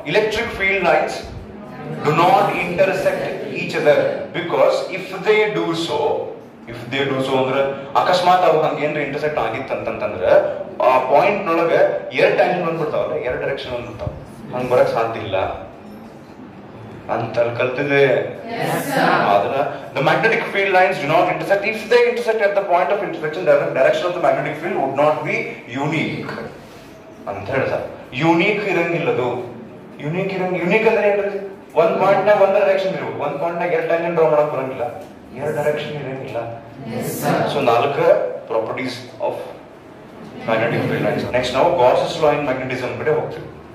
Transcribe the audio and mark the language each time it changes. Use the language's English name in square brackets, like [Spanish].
[Kannada] Electric field lines [English] do not intersect each other because if they do so [Kannada] ಅಂದ್ರೆ ಅಕಸ್ಮಾತ್ ಅವು ಹಂಗೇನ್ರ intersect ಆಗಿತ್ತಂತಂದ್ರೆ ಆ point ನೊಳಗೆ ಎರಡು ಟ್ಯಾಂಜೆಂಟ್ ಬಂದ್ಬಿಡ್ತಾವಲ್ಲ, ಎರಡು ಡೈರೆಕ್ಷನ್ ಬಂದ್ಬಿಡ್ತಾವ, ಹಂಗ್ ಬರಕ್ ಸಾಧ್ಯ ಇಲ್ಲ ಅಂತ ಕಲ್ತಿದೆ. [English] ಆದ್ರೆ the magnetic field lines do not intersect. If they intersect at the point of intersection, the direction of the magnetic field would not be unique [Kannada] ಅಂತ ಹೇಳ್ತಾರೆ. ಯೂನಿಕ್ ಇರಂಗಿಲ್ಲದು. ಯೂನಿಕ್ ಅಂದ್ರೆ ಏನ್ರಿ? ಒಂದ್ ಪಾಯಿಂಟ್ ನಾಗ ಒಂದ್ ಡೈರೆಕ್ಷನ್ ಇರ್ಬೇಕು, ಒಂದ್ ಪಾಯಿಂಟ್ ನಾಗ ಎರಡು ಟ್ಯಾಂಜೆಂಟ್ ಡ್ರಾ ಮಾಡಕ್ ಬರಂಗಿಲ್ಲ, ಎರಡು ಡೈರೆಕ್ಷನ್ ಇರಂಗಿಲ್ಲ. ಸೊ ನಾಲ್ಕು [English] Properties of magnetic field lines. [Kannada] Next ನಾವು ಗಾಸಸ್ ಲಾ ಇನ್ ಮ್ಯಾಗ್ನೆಟಿಸಮ್ ಕಡೆ ಹೋಗ್ತೀವಿ.